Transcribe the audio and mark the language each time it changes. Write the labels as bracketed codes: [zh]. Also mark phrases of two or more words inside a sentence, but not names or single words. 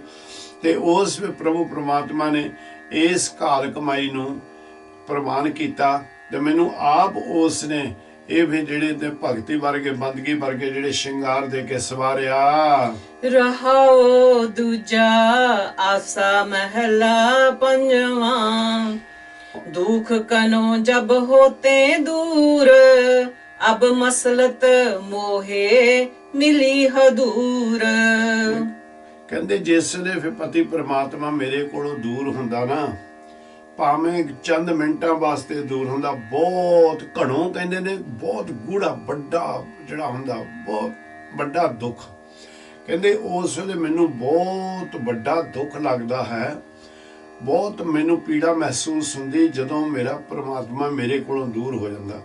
[pa] ਤੇ ਉਸ ਪ੍ਰਭੂ ਪ੍ਰਮਾਤਮਾ ਨੇ ਇਸ ਘਾਲ ਕਮਾਈ ਨੂੰ ਪ੍ਰਵਾਨ ਕੀਤਾ, ਤੇ ਮੈਨੂੰ ਆਪ ਉਸ ਨੇ ਇਹ ਵੀ ਜਿਹੜੇ ਤੇ ਭਗਤੀ ਵਰਗੇ ਬੰਦਗੀ ਵਰਗੇ ਜਿਹੜੇ ਸ਼ਿੰਗਾਰ ਦੇ ਕੇ ਸਵਾਰਿਆ। ਰਹਾਓ ਦੂਜਾ ਆਸਾ ਮਹਿਲਾ ਪੰਜਵਾਂ, ਦੁਖ ਕਨੋ ਜਬ ਹੋਤੇ ਦੂਰ, ਅਬ ਮਸਲਤ ਮੋਹੇ ਮਿਲੀ ਹਦੂਰ। ਕਹਿੰਦੇ ਜਿਸ ਵੇਲੇ ਫਿਰ ਪਤੀ ਪ੍ਰਮਾਤਮਾ ਮੇਰੇ ਕੋਲੋਂ ਦੂਰ ਹੁੰਦਾ ਨਾ, ਭਾਵੇਂ ਚੰਦ ਮਿੰਟਾਂ ਵਾਸਤੇ ਦੂਰ ਹੁੰਦਾ, ਬਹੁਤ ਘਣੋਂ ਕਹਿੰਦੇ ਨੇ ਬਹੁਤ ਗੂੜਾ ਵੱਡਾ ਜਿਹੜਾ ਹੁੰਦਾ, ਬਹੁਤ ਵੱਡਾ ਦੁੱਖ। ਕਹਿੰਦੇ ਉਸ ਵੇਲੇ ਮੈਨੂੰ ਬਹੁਤ ਵੱਡਾ ਦੁੱਖ ਲੱਗਦਾ ਹੈ, ਬਹੁਤ ਮੈਨੂੰ ਪੀੜਾ ਮਹਿਸੂਸ ਹੁੰਦੀ ਜਦੋਂ ਮੇਰਾ ਪ੍ਰਮਾਤਮਾ ਮੇਰੇ ਕੋਲੋਂ ਦੂਰ ਹੋ ਜਾਂਦਾ।